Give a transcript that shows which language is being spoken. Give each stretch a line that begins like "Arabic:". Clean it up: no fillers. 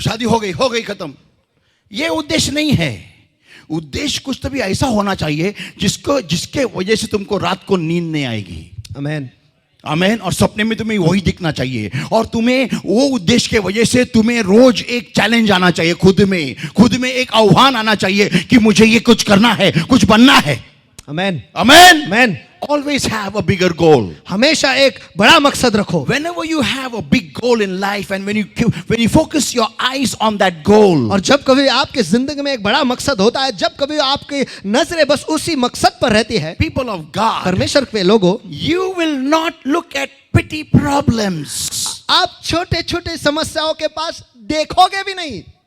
Hindi: शादी हो गई, खत्म. ये उद्देश्य नहीं है. उद्देश्य कुछ तो भी ऐसा होना चाहिए जिसके वजह से तुमको रात को नींद नहीं आएगी. आमीन, आमीन. और सपने में तुम्हें वही दिखना चाहिए, और तुम्हें वो उद्देश्य के वजह से तुम्हें रोज एक चैलेंज आना चाहिए, खुद में एक आह्वान आना चाहिए कि मुझे ये कुछ करना है, कुछ बनना है. आमीन, आमीन. आमीन।
English: Always have a bigger goal.
Hindi: हमेशा एक बड़ा मकसद रखो.
English: Whenever you have a big goal in life, and when you focus your eyes on that goal,
Hindi: और जब कभी आपके जिंदगी में एक बड़ा मकसद होता है, जब कभी आपकी नजरें बस उसी मकसद पर रहती है,
English: people of God,
Hindi: परमेश्वर के लोगों,
English: you will not look at petty problems.
Hindi: आप छोटे छोटे समस्याओं के पास देखोगे भी नहीं.